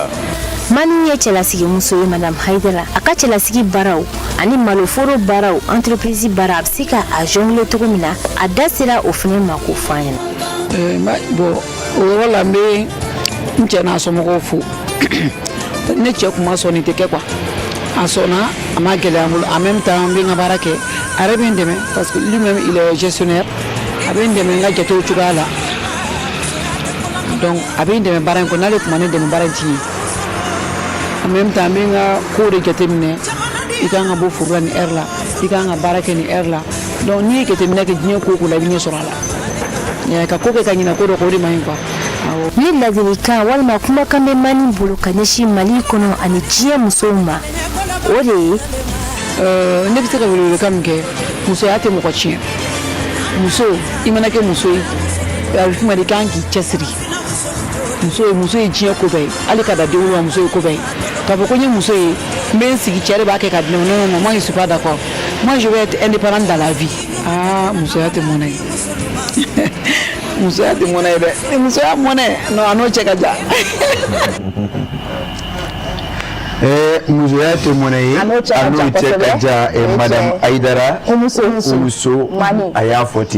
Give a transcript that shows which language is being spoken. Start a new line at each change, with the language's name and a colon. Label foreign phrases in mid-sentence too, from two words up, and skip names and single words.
Bambara: mani ye cɛlasigi muso ye madame Hayidara a ka cɛlasigi baaraw ani maloforo baaraw entreprise baara a bɛ se ka a jongle cogo min na a da sera o fana ma k'o fɔ an ɲɛna bon o yɔrɔ la n bɛ n cɛ n'a somɔgɔw fo ne cɛ kuma sɔnni tɛ kɛ quoi a sɔnna a ma gɛlɛya n bolo
French: en même temps
Bambara: n bɛ n ka baara kɛ a yɛrɛ bɛ n dɛmɛ
French: parce que lui-même il est gestionnaire
Bambara: a bɛ n dɛmɛ n ka jatew cogoya la donc a bɛ n dɛmɛ baara in kɔnɔ n'ale tun ma ne dɛmɛ baara in ti ye
French: en même temps
Bambara: n bɛ n ka ko de jateminɛ i kan ka bɔ foro la ni heure la i kan ka baara kɛ ni heure la donc n'i ye jateminɛ kɛ diɲɛ ko o ko la i bɛ ɲɛ sɔrɔ a la ka ko kɛ ka ɲinɛ ko dɔ kɔ o de man ɲi quoi. ni ladilikan walima kumakan bɛ mani bolo ka ɲɛsin mali kɔnɔ ani diɲɛ musow ma o de ye ne bɛ se ka welewelekan min kɛ musoya tɛ mɔgɔ tiɲɛ muso i mana kɛ muso ye a bɛ f'u ma de kan k'i cɛsiri muso ye diɲɛ ko bɛɛ ye hali ka da denw ma muso ye ko bɛɛ ye k'a fɔ ko n ye muso ye n bɛ n sigi cɛ de b'a kɛ ka di ne ma
French: non moi je suis pas d'accord moi je vais être indépendante dans la vie
Bambara: musoya tɛ mɔnɛ ye musoya tɛ mɔnɛ ye dɛ musoya mɔnɛ non a n'o cɛ ka jan musoya tɛ mɔnɛ ye a n'o cɛ ka jan madame Aidara Umuso a y'a fɔ ten